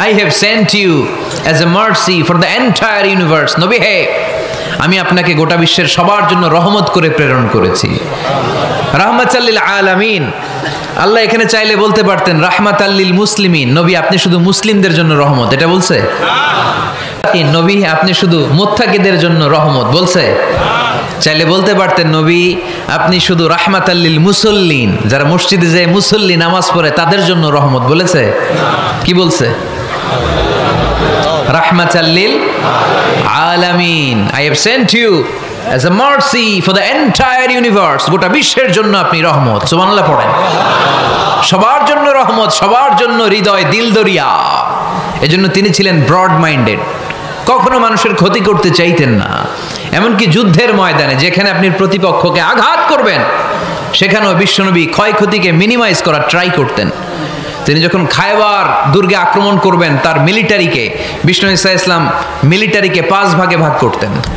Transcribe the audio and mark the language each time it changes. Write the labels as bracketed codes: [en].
[en] I have sent you as a mercy for the entire universe. [bn] নবী হে, আমি আপনাকে গোটা বিশ্বের সবার জন্য রহমত করে প্রেরণ করেছি। রাহমাতাল লিল আলামিন। আল্লাহ এখানে চাইলে বলতে পারতেন রাহমাতাল লিল মুসলিমিন, নবী আপনি শুধু মুসলিমদের জন্য রহমত, এটা বলছে? নবী আপনি শুধু মুত্তাকিদের জন্য রহমত, বলছে? চাইলে বলতে পারতেন নবী আপনি শুধু রাহমাতাল লিল মুসল্লিন, যারা মসজিদে যায় মুসল্লি নামাজ পড়ে তাদের জন্য রহমত, বলেছে? কি বলছে? রাহমাতাল লিল আলামিন। I have sent you as a mercy for the entire universe. গোটা বিশ্বের জন্য আপনি রহমত। সুবহানাল্লাহ পড়েন। সবার জন্য রহমত, সবার জন্য হৃদয় দিল দরিয়া। এজন্য তিনি ছিলেন ব্রড মাইন্ডেড, কখনো মানুষের ক্ষতি করতে চাইতেন না। এমনকি যুদ্ধের ময়দানে যেখানে আপনি প্রতিপক্ষকে আঘাত করবেন সেখানেও বিশ্বনবী ক্ষয়ক্ষতিকে মিনিমাইজ করার ট্রাই করতেন। তিনি যখন খায়বার দুর্গে আক্রমণ করবেন তার মিলিটারিকে, বিষ্ণু ঈসা ইসলাম মিলিটারিকে 5 ভাগে ভাগ করতেন।